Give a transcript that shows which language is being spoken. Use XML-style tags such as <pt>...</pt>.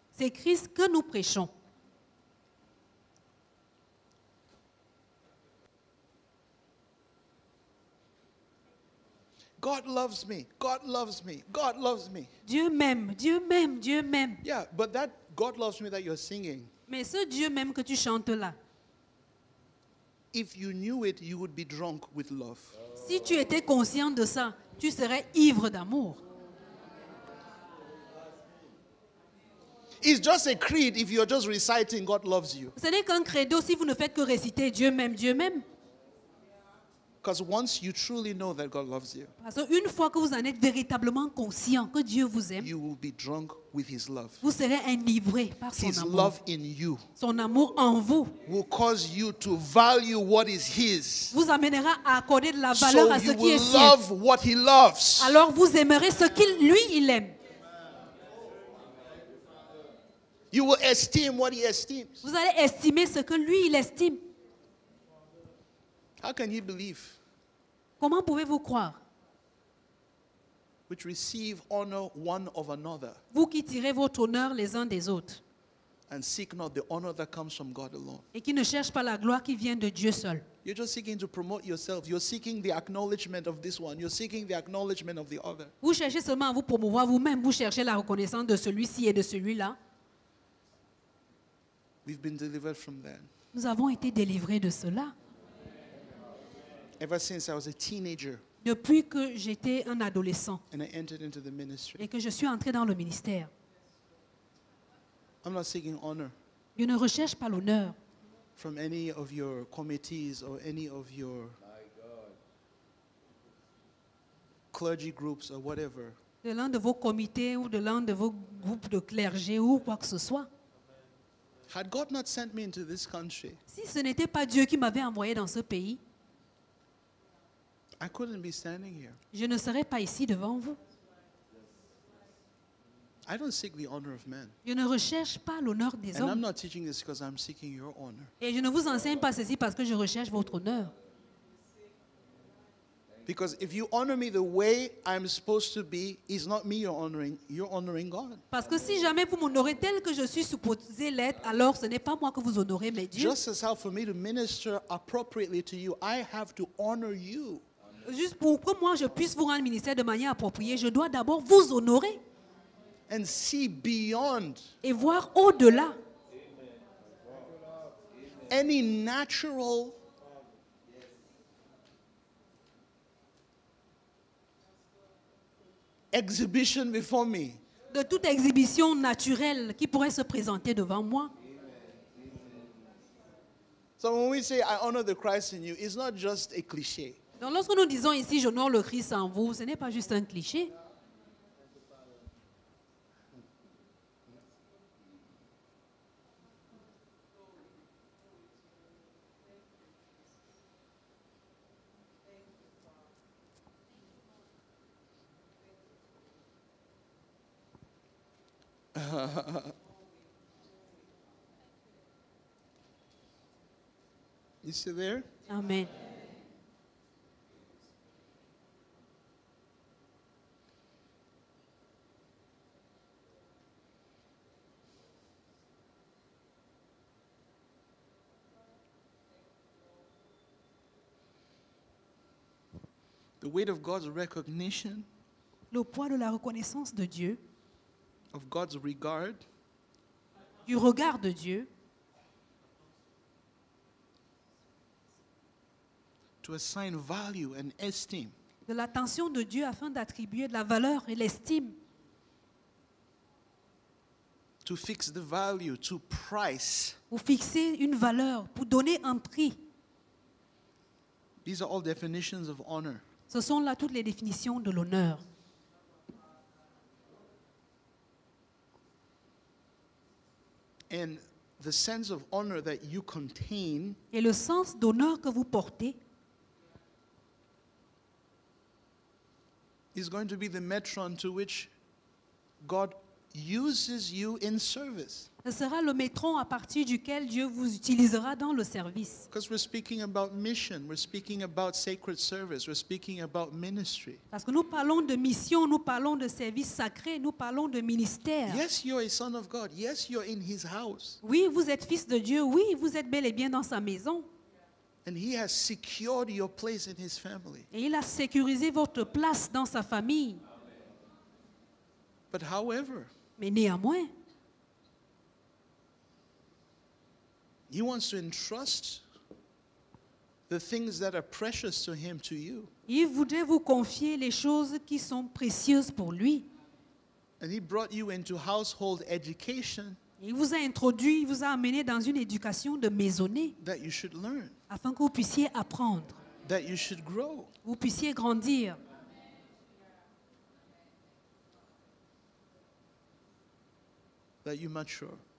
<fr>C'est Christ que nous prêchons.</fr> <en>God loves me. God loves me. God loves me.</en> <fr>Dieu m'aime, Dieu m'aime, Dieu m'aime.</fr> <en>Yeah, but that God loves me that you're singing,</en> <fr>Mais ce Dieu même que tu chantes là,</fr> <en>if you knew it, you would be drunk with love.</en> <fr>si tu étais conscient de ça, tu serais ivre d'amour.</fr> <en>It's just a creed if you're just reciting God loves you.</en> <fr>Ce n'est qu'un credo si vous ne faites que réciter Dieu m'aime, Dieu m'aime.</fr> <en>Because once you truly know that God loves you,</en> <fr>Parce qu'une fois que vous en êtes véritablement conscient que Dieu vous aime,</fr> <en>you will be drunk with His love.</en> <fr>vous serez enivré par son</fr> <en>His</en> <fr>amour.</fr> <en>love in you</en> <fr>Son amour en vous</fr> <en>will cause you to value what is His.</en> <fr>vous amènera à accorder de la valeur</fr> <en>So</en> <fr>à ce</fr> <en>you</en> <fr>qui est</fr> <en>will</en> <fr>sien.</fr> <en>love what He loves.</en> <fr>Alors vous aimerez ce qu'il, lui, il aime.</fr> <en>You will esteem what He esteems.</en> <fr>Vous allez estimer ce que lui, il estime.</fr> <en>How can you believe?</en> <fr>Comment pouvez-vous croire?</fr> <en>Which receive honor one of another</en> <fr>Vous qui tirez votre honneur les uns des autres</fr> <en>and seek not the honor that comes from God alone.</en> <fr>et qui ne cherchent pas la gloire qui vient de Dieu seul.</fr> <en>You're just seeking to promote yourself. You're seeking the acknowledgement of this one. You're seeking the acknowledgement of the other.</en> <fr>Vous cherchez seulement à vous promouvoir vous-même. Vous cherchez la reconnaissance de celui-ci et de celui-là.</fr> <en>We've been delivered from that.</en> <fr>Nous avons été délivrés de cela.</fr> <en>Ever since I was a teenager</en> <fr>Depuis que j'étais un adolescent</fr> <en>and I entered into the ministry,</en> <fr>et que je suis entré dans le ministère,</fr> <en>I'm not seeking honor</en> <fr>je ne recherche pas l'honneur</fr> <en>from any of your committees or any of your clergy groups or whatever.</en> <fr>de l'un de vos comités ou de l'un de vos groupes de clergé ou quoi que ce soit.</fr> <en>Had God not sent me into this country,</en> <fr>Si ce n'était pas Dieu qui m'avait envoyé dans ce pays,</fr> <en>I couldn't be standing here.</en> <fr>je ne serais pas ici devant vous.</fr> <en>I don't seek the honor of man.</en> <fr>Je ne recherche pas l'honneur des</fr> <en>And I'm</en> <fr>hommes.</fr> <en>not teaching this because I'm seeking your honor.</en> <fr>Et je ne vous enseigne pas ceci parce que je recherche votre honneur.</fr> <en>Because if you honor me the way I'm supposed to be, it's not me you're honoring God.</en> <fr>Parce que si jamais vous m'honorez tel que je suis supposé l'être, alors ce n'est pas moi que vous honorez, mais Dieu.</fr> <en>Just as how for me to minister appropriately to you, I have to honor you.</en> <fr>Juste pour que moi je puisse vous rendre ministère de manière appropriée, je dois d'abord vous honorer</fr> <en>And see beyond</en> <fr>et voir au-delà</fr> <en>any natural exhibition before me.</en> <fr>de toute exhibition naturelle qui pourrait se présenter devant moi.</fr> <en>So when we say I honor the Christ in you, it's not just a cliche.</en> <fr>Donc lorsque nous disons ici j'honore le Christ en vous, ce n'est pas juste un cliché.</fr> <en>You see there? Amen. The weight of God's recognition,</en> <fr>Le poids de la reconnaissance de Dieu,</fr> <en>of God's regard,</en> <fr>du regard de Dieu,</fr> <en>to assign value and esteem</en> <fr>de l'attention de Dieu afin d'attribuer de la valeur et l'estime,</fr> <en>to fix the value, to price.</en> <fr>pour fixer une valeur, pour donner un prix.</fr> <en>These are all definitions of honor.</en> <fr>Ce sont là toutes les définitions de l'honneur.</fr> <en>And the sense of honor that you contain</en> <fr>Et le sens d'honneur que vous portez</fr> <en>is going to be the metron to which God uses you in service.</en> <fr>ce sera le métron à partir duquel Dieu vous utilisera dans le service.</fr> <en>Because we're speaking about mission, we're speaking about sacred service, we're speaking about ministry.</en> <fr>Parce que nous parlons de mission, nous parlons de service sacré, nous parlons de ministère.</fr> <en>Yes, you're a son of God. Yes, you're in his house.</en> <fr>Oui, vous êtes fils de Dieu. Oui, vous êtes bel et bien dans sa maison.</fr> <en>And he has secured your place in his family.</en> <fr>Et il a sécurisé votre place dans sa famille.</fr> <en>But however,</en> <fr>Mais néanmoins,</fr> <en>he wants to entrust the things that are precious to him to you.</en> <fr>il voudrait vous confier les choses qui sont précieuses pour lui.</fr> <en>And he brought you into household education</en> <fr>Il vous a introduit, il vous a amené dans une éducation de maisonnée</fr> <en>that you should learn,</en> <fr>afin que vous puissiez apprendre,</fr> <en>that you should grow.</en> <fr>vous puissiez grandir,</fr> <en>That you mature.</en>